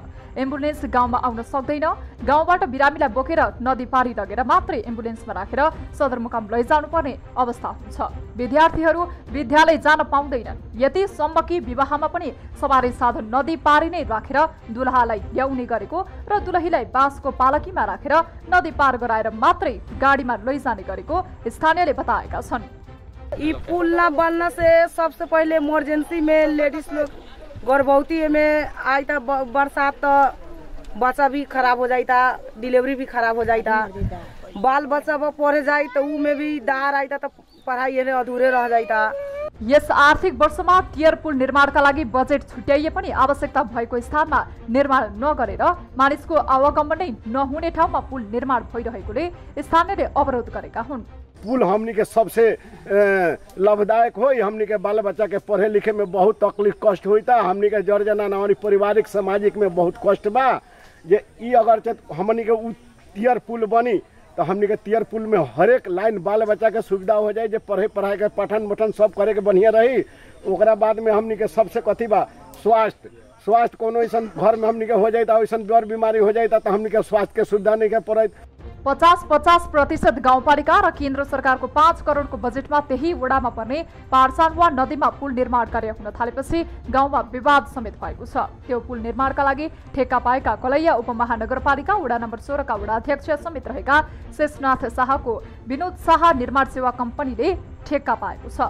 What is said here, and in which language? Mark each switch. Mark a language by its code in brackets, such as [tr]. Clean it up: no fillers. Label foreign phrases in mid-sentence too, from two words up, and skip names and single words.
[ne] एम्बुलेन्स गाउँमा आउन सक्दैन। गाउँबाट बिरामीलाई बोकेर नदी पारी लगेर मात्रै एम्बुलेन्समा राखेर सदरमुकाम लैजानुपर्ने अवस्था हुन्छ। विद्यार्थीहरू विद्यालय जान पाउँदैनन्। यतिसम्म कि विवाहमा पनि सवारी साधन नदी पारी नै राखेर दुलहालाई ल्याउने गरेको र दुलहीलाई बाँसको पालकीमा राखेर नदी पार गराएर मात्रै गाडीमा लैजाने गरेको स्थानीयले बताएका छन्। [bho] ये पुल ना बनने से सबसे पहले इमरजेंसी में लेडीज लोग गर्भवती में आई था, बरसात तो बच्चा भी खराब हो जाता, डिलीवरी भी खराब हो जाता, बाल बच्चा पढ़े जाए तो ऊ में भी दार आईता तो पढ़ाई अधूरे रह जाता। यस आर्थिक वर्षमा टियर पुल निर्माणका लागि बजेट छुट्याइए पनि आवश्यकता भएको स्थानमा निर्माण नगरेर मानिसको आवागमन नै नहुने ठाउँमा पुल निर्माण भइरहेकोले स्थानीयले अवरोध गरेका हुन्। पुल हमनी के सबसे लाभदायक हो। हमनी के बाल बच्चा के पढ़े लिखे में बहुत तकलीफ कष्ट होता। हमनी के जर जना हमारी पारिवारिक सामाजिक में बहुत कष्ट बा। ये अगर हमनी के टियर पुल बनी तो हमनी के टियर पुल में हर एक लाइन बाल बच्चा के सुविधा हो जाए, जो पढ़े पढ़ाई के पठन मठन सब करे के बढ़िया रही। ओकरा बाद में हमनी के सबसे कथी बा स्वास्थ्य कोनो ऐसा घर में हमनी के हो जाए तो ऐसा बर बीमारी हो जाए तो हमनी के स्वास्थ्य के सुविधा नहीं के पड़े। [ne] 50% गाउँपालिका र केन्द्र सरकारको 5 करोडको बजेटमा त्यही वडामा पर्ने पारसानवा नदीमा पुल निर्माण कार्य हुन थालेपछि गाउँमा विवाद समेत भएको छ। त्यो पुल निर्माणका लागि ठेक्का पाएका कलैया उपमहानगरपालिका वडा नम्बर 16 का वडा अध्यक्ष समेत रहेका शेषनाथ शाहको विनोद शाह निर्माण सेवा कम्पनीले ठेक्का पाएको छ।